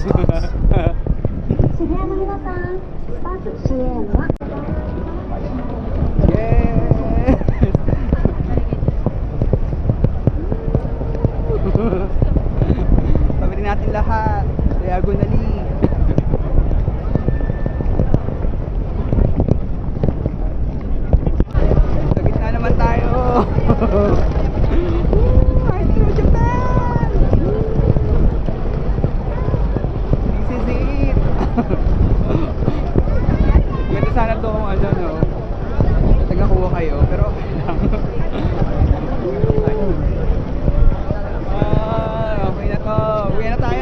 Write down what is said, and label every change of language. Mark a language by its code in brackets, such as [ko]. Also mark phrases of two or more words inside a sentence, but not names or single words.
[ja] 渋谷の皆さん、スタート CM は [en] Yes! [tl] Tawirin natin lahat. Diagonally. Sa gitna naman tayo. [en] Astro Japan! This is it! [tl] Ganda sana to kung ano, no? Tagakuha kayo, pero okay lang. Okay na to. Uwi na tayo.